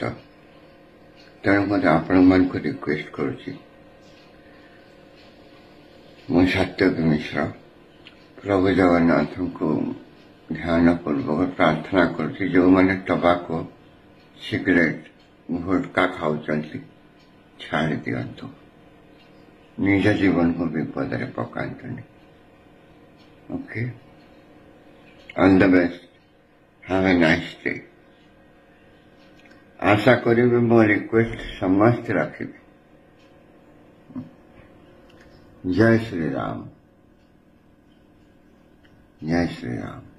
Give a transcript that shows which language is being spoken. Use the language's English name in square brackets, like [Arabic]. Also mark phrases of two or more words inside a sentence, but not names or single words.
[Odia] ତେଣୁ ମୋତେ ଆପଣମାନଙ୍କୁ ରିକ୍ୱେଷ୍ଟ କରୁଛି, ମୁଁ ସତ୍ୟକି ମିଶ୍ର ପ୍ରଭୁ ଜଗନ୍ନାଥଙ୍କୁ ଧ୍ୟାନ ପୂର୍ବକ ପ୍ରାର୍ଥନା କରୁଛି, ଯେଉଁମାନେ [English] tobacco cigarette [Odia] ଗୁଟ୍ଖା ଖାଉଛନ୍ତି ଛାଡ଼ି ଦିଅନ୍ତୁ। ନିଜ ଜୀବନକୁ ବିପଦରେ ପକାନ୍ତୁନି। [English] OK, all the best, have a nice day. [Odia] ଆଶା କରିବେ ମୋ ରିକ୍ୱେଷ୍ଟ ସମସ୍ତ ରଖିବେ। [Hindi] जय श्री राम, जय श्री राम।